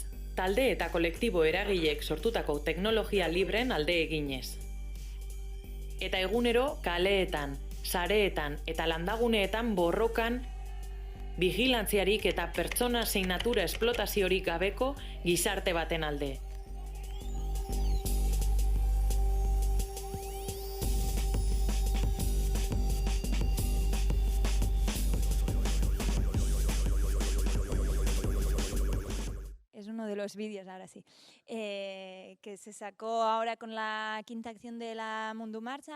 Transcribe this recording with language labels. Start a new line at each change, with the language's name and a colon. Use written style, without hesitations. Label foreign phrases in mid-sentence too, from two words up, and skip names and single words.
Basque: Talde eta kolektibo eragileek sortutako teknologia libreen alde eginez. Eta egunero, kaleetan, sareetan eta landaguneetan borrokan, vigilantziarik eta pertsona zein natura esplotaziorik gabeko gizarte baten alde.
Spanish: Es uno de los vídeos, ahora sí, que se sacó ahora con la quinta acción de la Mundu Marcha.